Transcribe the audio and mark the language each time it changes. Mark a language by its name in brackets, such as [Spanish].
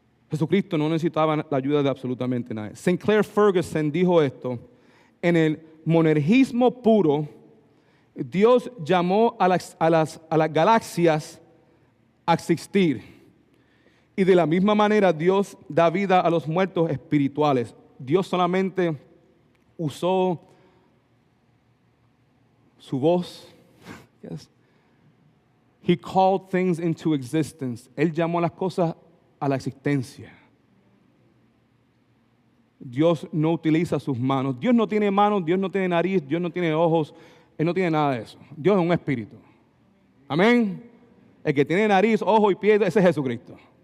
[Spanish] Jesucristo no necesitaba la ayuda de absolutamente nadie. Sinclair Ferguson dijo esto: en el monergismo puro, Dios llamó a las galaxias a existir. Y de la misma manera Dios da vida a los muertos espirituales. Dios solamente usó su voz. [English] Yes. He called things into existence. [Spanish] Él llamó las cosas a la existencia. Dios no utiliza sus manos. Dios no tiene manos, Dios no tiene nariz, Dios no tiene ojos, Él no tiene nada de eso. Dios es un espíritu. Amén. El que tiene nariz, ojo y pie, ese es Jesucristo.